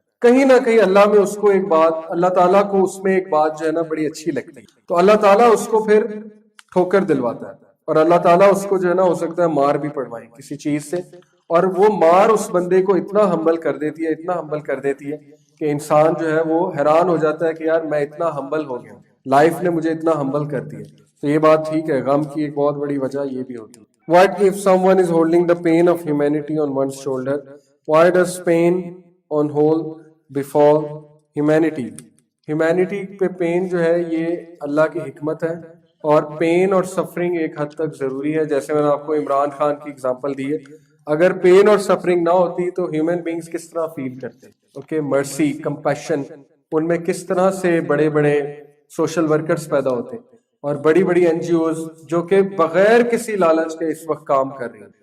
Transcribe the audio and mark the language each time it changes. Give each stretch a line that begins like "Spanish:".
Urdu: کہیں نہ کہیں اللہ میں اس کو ایک بات, اللہ تعالیٰ کو اس میں ایک بات جو ہے نا بڑی اچھی لگتی ہے, تو اللہ تعالیٰ اس کو پھر ٹھوکر دلواتا ہے, اور اللہ تعالیٰ اس کو جو ہے نا ہو سکتا ہے مار بھی پڑوائے کسی چیز سے, اور وہ مار اس بندے کو اتنا ہمبل کر دیتی ہے, اتنا ہمبل کر دیتی ہے کہ انسان جو ہے وہ حیران ہو جاتا ہے کہ یار میں اتنا ہمبل ہو گیا, لائف نے مجھے اتنا ہمبل کر دیا. تو یہ بات ٹھیک ہے, غم کی ایک بہت بڑی وجہ یہ بھی ہوتی ہے.
English: What if someone is holding the pain of humanity on one's shoulder? Why does pain on hold before humanity?
Urdu: Humanity پہ پین جو ہے یہ اللہ کی حکمت ہے, اور پین اور سفرنگ ایک حد تک ضروری ہے. جیسے میں نے آپ کو عمران خان کی اگزامپل دی ہے, اگر پین اور سفرنگ نہ ہوتی تو ہیومن بینگز کس طرح فیل کرتے, اوکے, مرسی, کمپیشن, ان میں کس طرح سے بڑے بڑے سوشل ورکرز پیدا ہوتے, اور بڑی بڑی این جی اوز جو کہ بغیر کسی لالچ کے اس وقت کام کر رہی ہیں.